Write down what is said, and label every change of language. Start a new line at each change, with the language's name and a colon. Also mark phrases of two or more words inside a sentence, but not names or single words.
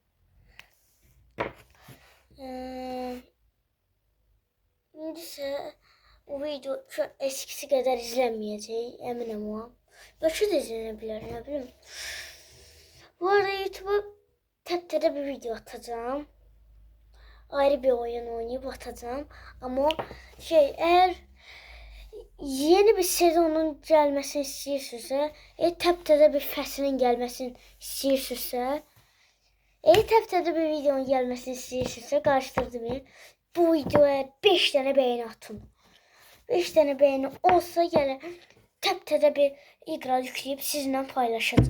Turkish: İndiyse o video şu eskisi kadar izlenmeyecek, eminim o. Başka da izlenebilir, ne bileyim. Bu arada YouTube'a tepede bir video atacağım. Ayrı bir oyun oynayıp atacağım. Ama eğer yeni bir bir sezonun
Azerbaijani: gəlməsini istəyirsinizsə, təptəzə bir fəslin gəlməsini istəyirsinizsə, təptəzə bir videonun gəlməsini istəyirsinizsə, qarışdırdım. Bu videoya 5 dənə bəyəni atın. 5 dənə bəyəni olsa gələ təptəzə bir iqra yükləyib sizinlə paylaşacağım.